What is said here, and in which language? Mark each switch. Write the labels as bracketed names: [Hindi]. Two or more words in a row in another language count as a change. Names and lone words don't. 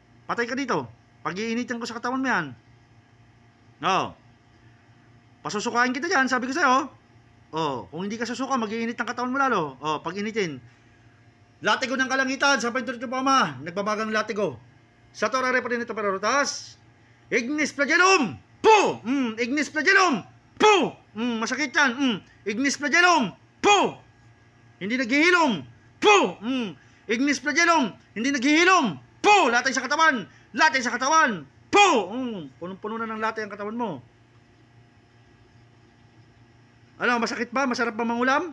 [Filipino] Patay ka dito. Pag-iinitin ko sa katawan mo yan. Oh. Pasusukain kita dyan, sabi ko sa'yo. Oh, kung hindi ka susuka, mag-iinit ang katawan mo lalo. Oh, pag-initin. Latigo ng kalangitan, sa Pintulito pa ama, nagbabagang latigo. Sa torare pa rin ito perotas. [Latin] Ignis flagellum! Po! Ignis flagellum! [Filipino] Po! Masakit yan. [Latin] Ignis flagellum! [Filipino] Po! Hindi naghihilom! Po! [Latin] Ignis flagellum! [Filipino] Hindi naghihilom! Po! Latay sa katawan! Latay sa katawan! Po! Punong-puno na ng latay ang katawan mo. Ano, masakit ba? Masarap ba mangulam?